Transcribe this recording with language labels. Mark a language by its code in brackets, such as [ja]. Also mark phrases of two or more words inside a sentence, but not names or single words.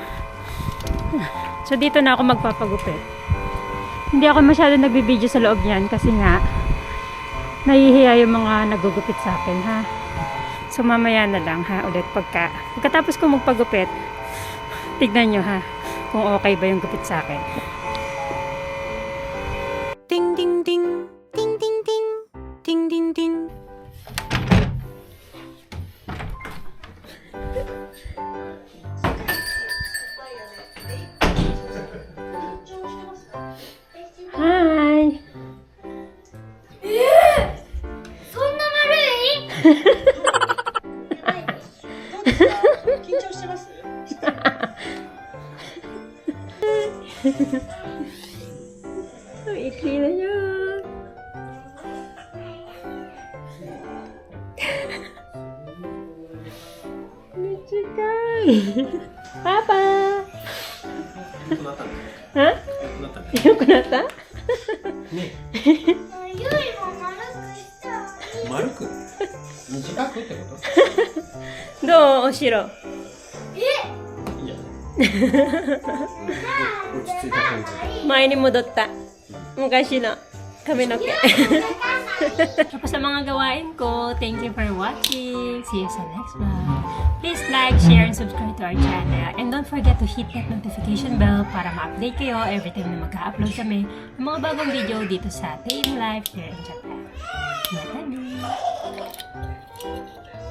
[tl] So dito na ako magpapagupit. Hindi ako masyado nagbibideo sa loob niyan kasi nga nahihiya yung mga nagugupit sa akin, ha. So mamaya na lang, ha, ulit pagkatapos ko magpagupit, tignan nyo, ha, kung okay ba yung gupit sa akin. Ding ding ding, ding ding ding, ding ding ding. [en] Hi! [ja] そんな丸い緊張してます？ [tl] Ang ikli na niya. Michigan! Papa! [ja] よくなったね。 Ha? よくなったね。 [tl] Yung kunata? [ja] ね。ゆいも丸くしたい。丸く。短くってこと？どうお城？いいや。落ち着いた感じ。前に戻った。昔の髪の毛。 [tl] Tapos sa mga gawain ko, [en] thank you for watching. See you sa next vlog. Please like, share, and subscribe to our channel. And don't forget to hit that notification bell [tl] para ma-update kayo [en] every time [tl] na mag-upload kami ng mga bagong video dito sa [en] Tame Life here in Japan. Bye-bye!